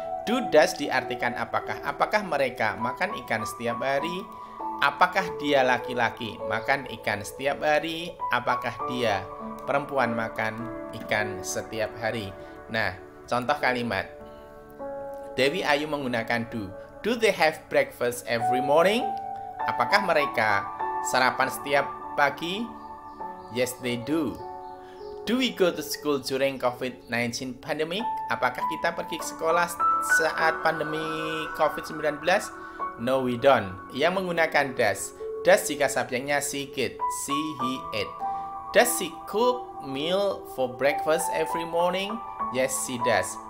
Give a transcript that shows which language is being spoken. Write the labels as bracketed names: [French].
[Indonesian] Do, does diartikan apakah. Apakah mereka makan ikan setiap hari? Apakah dia laki-laki makan ikan setiap hari? Apakah dia perempuan makan ikan setiap hari? Nah, contoh kalimat. Dewi Ayu menggunakan do. [English] Do they have breakfast every morning? [Indonesian] Apakah mereka sarapan setiap pagi? [English] Yes, they do. Do we go to school during COVID-19 pandemic? [Indonesian] Apakah kita pergi ke sekolah saat pandemi COVID-19? [English] No, we don't. [Indonesian] Yang menggunakan does. Does jika subjeknya she, get, she, he, it. [English] Does she cook meal for breakfast every morning? Yes, she does.